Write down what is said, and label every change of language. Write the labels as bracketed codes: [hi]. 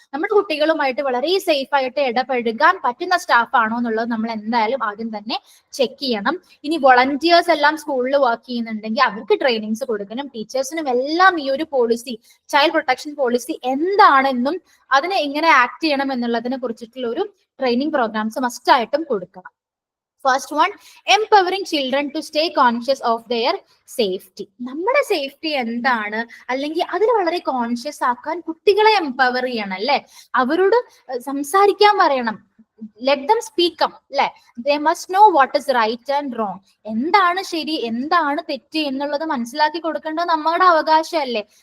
[ml] നമ്മുടെ കുട്ടികളുമായിട്ട് വളരെ സേഫ് ആയിട്ട് ഇടപഴകാൻ പറ്റുന്ന സ്റ്റാഫ് ആണോ എന്നുള്ളത് നമ്മൾ എന്തായാലും ആദ്യം തന്നെ ചെക്ക് ചെയ്യണം. ഇനി വോളണ്ടിയേഴ്സ് എല്ലാം സ്കൂളിൽ വർക്ക് ചെയ്യുന്നുണ്ടെങ്കിൽ അവർക്ക് ട്രെയിനിങ്സ് കൊടുക്കണം. ടീച്ചേഴ്സിനും എല്ലാം ഈ ഒരു പോളിസി, ചൈൽഡ് പ്രൊട്ടക്ഷൻ പോളിസി എന്താണെന്നും അതിനെ എങ്ങനെ ആക്ട് ചെയ്യണം എന്നുള്ളതിനെ കുറിച്ചിട്ടുള്ള ഒരു ട്രെയിനിങ് പ്രോഗ്രാംസ് മസ്റ്റ് ആയിട്ടും കൊടുക്കണം. [en] First one, empowering children to stay conscious of their safety. [ml] നമ്മുടെ സേഫ്റ്റി എന്താണ്, അല്ലെങ്കിൽ അതിൽ വളരെ കോൺഷ്യസ് ആക്കാൻ കുട്ടികളെ എംപവർ ചെയ്യണം അല്ലെ, അവരോട് സംസാരിക്കാൻ പറയണം. [en] Let them speak up അല്ലെ. They must know what is right and wrong. [ml] എന്താണ് ശരി, എന്താണ് തെറ്റ് എന്നുള്ളത് മനസ്സിലാക്കി കൊടുക്കേണ്ടത് നമ്മുടെ അവകാശമല്ലേ.